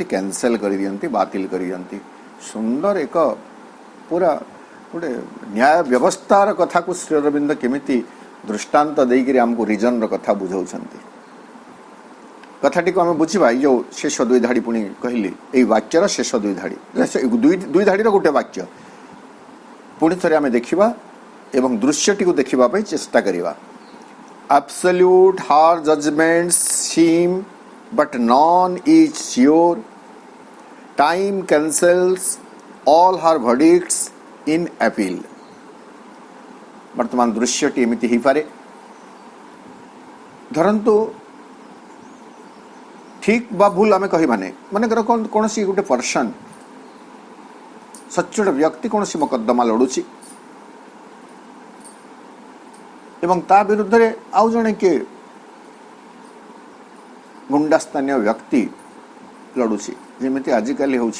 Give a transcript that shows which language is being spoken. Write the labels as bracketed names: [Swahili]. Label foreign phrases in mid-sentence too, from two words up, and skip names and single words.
[Odia] କ୍ୟାନସେଲ୍ କରିଦିଅନ୍ତି, ବାତିଲ କରିଦିଅନ୍ତି। ସୁନ୍ଦର ଏକ ପୁରା ଗୋଟେ ନ୍ୟାୟ ବ୍ୟବସ୍ଥାର କଥାକୁ ଶ୍ରୀ ଅରବିନ୍ଦ କେମିତି ଦୃଷ୍ଟାନ୍ତ ଦେଇକରି ଆମକୁ ରିଜନ୍ର କଥା ବୁଝାଉଛନ୍ତି। କଥାଟିକୁ ଆମେ ବୁଝିବା। ଏଇ ଯେଉଁ ଶେଷ ଦୁଇ ଧାଡ଼ି ପୁଣି କହିଲି, ଏଇ ବାକ୍ୟର ଶେଷ ଦୁଇ ଧାଡ଼ି, ଦୁଇ ଧାଡ଼ିର ଗୋଟେ ବାକ୍ୟ ପୁଣି ଥରେ ଆମେ ଦେଖିବା ଏବଂ ଦୃଶ୍ୟଟିକୁ ଦେଖିବା ପାଇଁ ଚେଷ୍ଟା କରିବା। [English] Absolute her judgments seem, but none is sure. Time cancels all her verdicts in appeal. [Odia] ବର୍ତ୍ତମାନ ଦୃଶ୍ୟଟି ଏମିତି ହେଇପାରେ। ଧରନ୍ତୁ ଠିକ୍ ବା ଭୁଲ ଆମେ କହିବାନି, ମନେକର କୌଣସି ଗୋଟେ ପର୍ସନ୍, ସଚ୍ଚୋଟ ବ୍ୟକ୍ତି କୌଣସି ମକଦ୍ଦମା ଲଢ଼ୁଛି ଏବଂ ତା ବିରୁଦ୍ଧରେ ଆଉ ଜଣେ କିଏ ଗୁଣ୍ଡା ସ୍ଥାନୀୟ ବ୍ୟକ୍ତି ଲଢ଼ୁଛି, ଯେମିତି ଆଜିକାଲି ହେଉଛି।